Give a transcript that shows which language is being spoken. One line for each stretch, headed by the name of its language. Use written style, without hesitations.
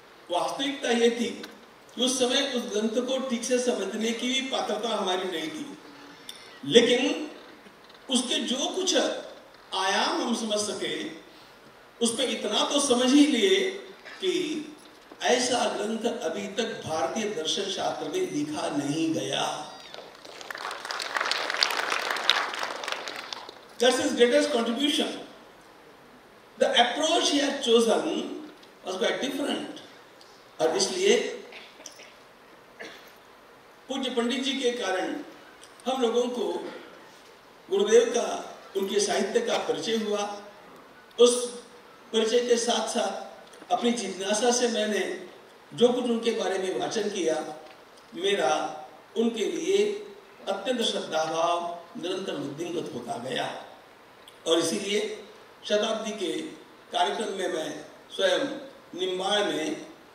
Hindi: वास्तविकता ये थी कि उस समय उस ग्रंथ को ठीक से समझने की भी पात्रता हमारी नहीं थी, लेकिन उसके जो कुछ आयाम हम समझ सके उस पर इतना तो समझ ही लिए कि ऐसा ग्रंथ अभी तक भारतीय दर्शन शास्त्र में लिखा नहीं गया।
English: That's his greatest contribution. The approach he had chosen was quite different.
Hindi: और इसलिए पूज्य पंडित जी के कारण हम लोगों को गुरुदेव का, उनके साहित्य का परिचय हुआ। उस परिचय के साथ साथ अपनी जिज्ञासा से मैंने जो कुछ उनके बारे में वाचन किया, मेरा उनके लिए अत्यंत श्रद्धाभाव निरंतर वृद्धिंगत होता गया, और इसीलिए शताब्दी के कार्यक्रम में मैं स्वयं निम्बाड़ में